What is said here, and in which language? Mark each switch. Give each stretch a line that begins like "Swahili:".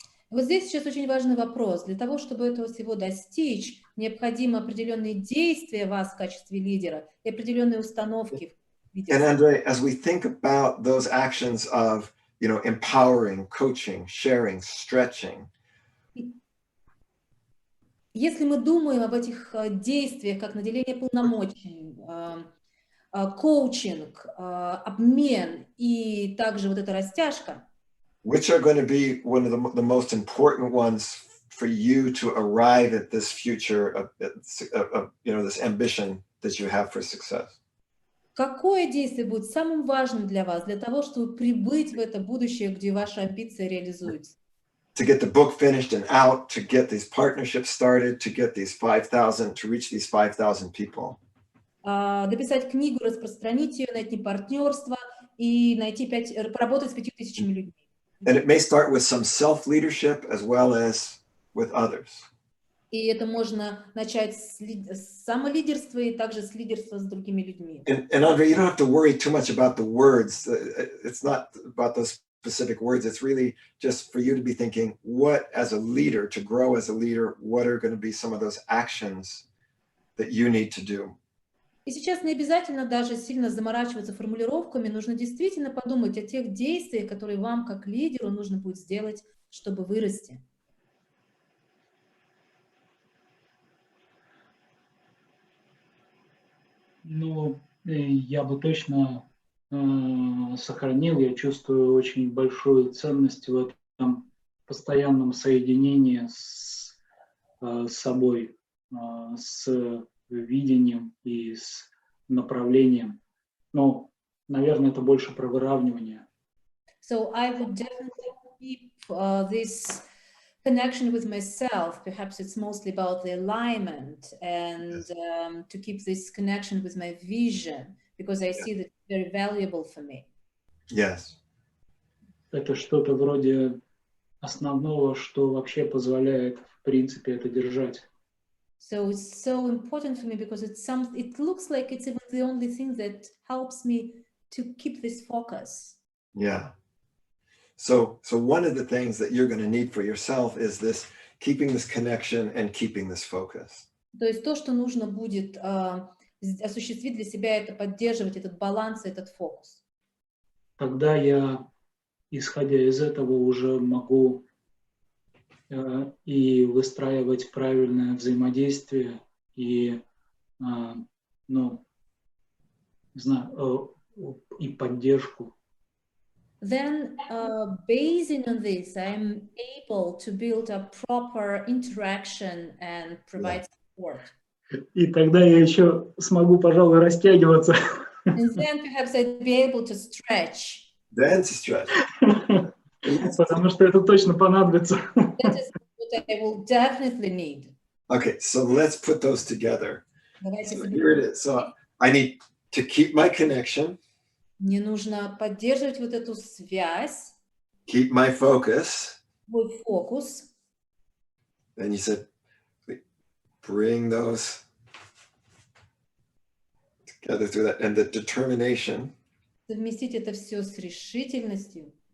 Russian: Вот здесь сейчас очень важный вопрос. Для того, чтобы этого всего достичь, необходимы определенные действия вас в качестве лидера и определенные установки.
English: And Andre, as we think about those actions of, empowering, coaching, sharing, stretching.
Russian: Если мы думаем об этих действиях, как наделение полномочий, коучинг, обмен и также вот эта растяжка,
English: which are going to be one of the most important ones for you to arrive at this future of this ambition that you have for success?
Russian: Какое действие будет самым важным для вас, для того, чтобы прибыть в это будущее, где ваши амбиции реализуются?
English: To get the book finished and out, to get these partnerships started, to get these 5,000, to reach these 5,000 people.
Russian: Дописать книгу, распространить ее, найти партнерство и поработать с 5,000 людьми.
English: And it may start with some self-leadership as well as with others.
Russian: И это можно начать с самолидерства и также с лидерства с другими людьми.
English: And Andre, you don't have to worry too much about the words. It's not about those specific words. It's really just for you to be thinking, what as a leader, to grow as a leader, what are going to be some of those actions that you need to do?
Russian: И сейчас не обязательно даже сильно заморачиваться формулировками, нужно действительно подумать о тех действиях, которые вам, как лидеру, нужно будет сделать, чтобы вырасти. Ну, я бы точно сохранил, я чувствую очень большую ценность в этом постоянном соединении с собой, с видением и с направлением. Ну, наверное, это больше про выравнивание.
English: So I would definitely keep this connection with myself. Perhaps it's mostly about the alignment and to keep this connection with my vision, because I see that it's very valuable for me. Yes.
Russian: Это что-то вроде основного, что вообще позволяет, в принципе, это держать.
English: So it's so important for me because it looks like it's even the only thing that helps me to keep this focus. Yeah. So one of the things that you're going to need for yourself is this, keeping this connection and keeping this focus.
Russian: То есть то, что нужно будет осуществить для себя, это поддерживать этот баланс, этот фокус. Тогда я, исходя из этого, уже могу и выстраивать правильное взаимодействие и, не знаю, и поддержку.
English: Then, basing on this, I'm able to build a proper interaction and provide support.
Russian: И тогда я еще смогу, пожалуй, растягиваться.
English: And then perhaps I'd be able to stretch. Then to stretch.
Russian: Потому что это точно понадобится.
English: That is what I will definitely need. Okay, so let's put those together.
Russian: Давайте
English: So here it is. So I need to keep my connection.
Russian: Мне нужно поддерживать вот эту связь,
English: keep my focus.
Russian: свой фокус.
English: And you said, bring those together through that, and the determination.
Russian: Совместить это все с решительностью.